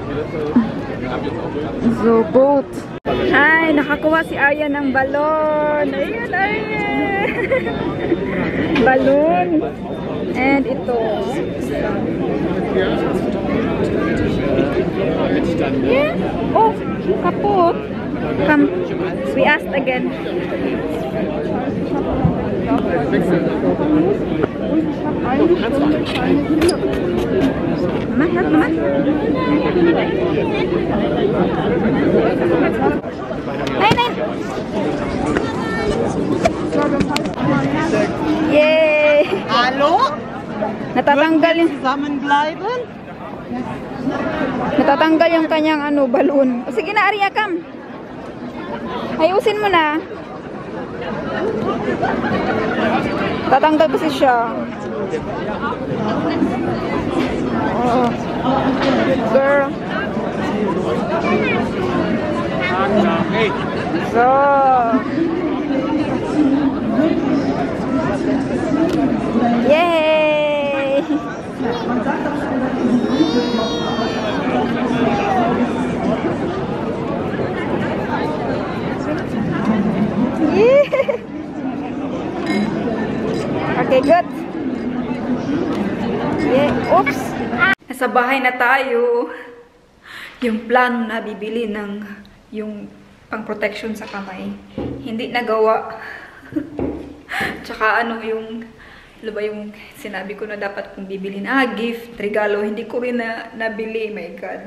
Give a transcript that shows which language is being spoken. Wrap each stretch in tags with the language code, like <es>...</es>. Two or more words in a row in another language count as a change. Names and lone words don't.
<en>So, boat.</en> <tl>Hi, nakakuha si Arya ng balon. Ayan, Arya. Balon. And ito.</tl> <en>Yeah. Oh, kaput. Come. We asked again. Mama, help Mama.</en> <de>Nein, nein. Yay! Hallo?</de> <tl>Natatanggal yung</tl> <de>Zusammenbleiben?</de> <tl>natatanggal yung kanyang ano, balon. O, sige na, Arya, come. Ayusin mo na. Tatanggal kasi siya. Oh.</tl> <en>Girl. So. Yay! Okay, good. Yeah, oops.</en> <tl>Nasa bahay na tayo. Yung plano na bibili ng yung pang-protection sa kamay. Hindi nagawa. Tsaka ano yung yung sinabi ko na dapat kong bibilin. Gift, regalo. Hindi ko rin nabili.</tl> <en>My God.</en>